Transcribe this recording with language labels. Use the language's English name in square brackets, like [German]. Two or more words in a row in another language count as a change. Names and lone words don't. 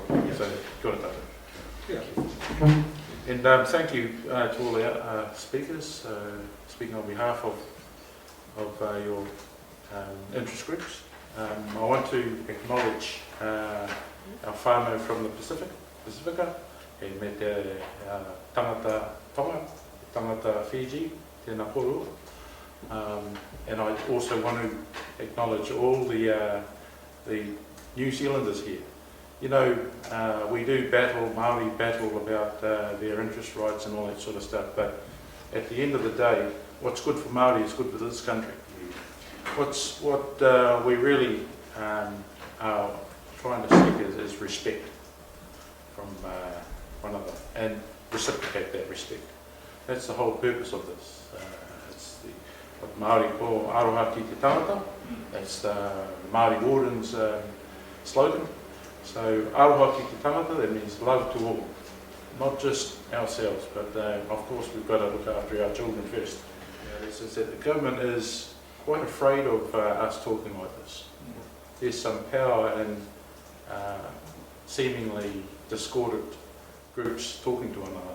[English] So, got it done. Yeah. And thank you to all our speakers, speaking on behalf of your interest groups. I want to acknowledge our whānau from the Pacifica, [Māori] e me te tangata Tonga, tangata Fiji, tēnā porua. [English] And I also want to acknowledge all the New Zealanders here. You know, we do battle, Maori battle about their interest rights and all that sort of stuff, but at the end of the day, what's good for Maori is good for this country. What we really are trying to seek is respect from one another, and reciprocate that respect. That's the whole purpose of this. It's what Māori call [Māori] aroha ki te tangata. [English] That's the Māori Warden's slogan. [Māori] So aroha ki te tangata, [English] that means love to all, not just ourselves, but of course we've got to look after our children first. This is that the government is quite afraid of us talking like this. There's some power in seemingly discordant groups talking to one another.